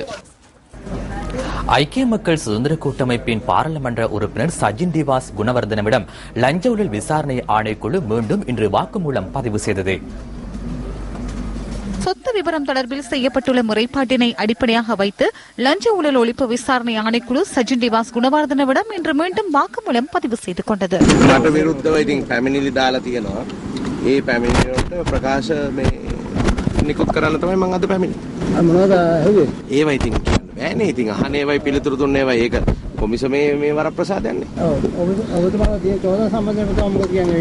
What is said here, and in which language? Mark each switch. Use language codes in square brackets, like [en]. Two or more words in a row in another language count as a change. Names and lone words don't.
[ta] ஐக்கிய மக்கள் சுதந்திர கூட்டமைப்பின் பாராளுமன்ற உறுப்பினர் சஜின் திவாஸ் குணவர்தனவிடம் லஞ்ச ஊழல் விசாரணை ஆணைக்குழு மீண்டும் இன்று வாக்குமூலம் பதிவு செய்தது. சொத்து விவரம் தொடர்பில் செய்யப்பட்டுள்ள முறைப்பாட்டினை அடிப்படையாக வைத்து லஞ்ச ஊழல் ஒழிப்பு விசாரணை ஆணைக்குழு சஜின் திவாஸ் குணவர்தனவிடம் இன்று மீண்டும் வாக்குமூலம் பதிவு செய்து கொண்டது. [si] නිකුත් කරන්න තමයි මම අද පැමිණි. මොනවද ඇහුවේ? ඒවා ඉතින් කියන්න බෑනේ. ඉතින් අහන්නේ ඒවායි පිළිතුරු දුන්නේ ඒවා ඒක කොමිසමේ මේ වරප්‍රසාදයන්නේ. ඔබතුමාලා තියෙන චෝදනා සම්බන්ධයෙන් මොකද කියන්නේ?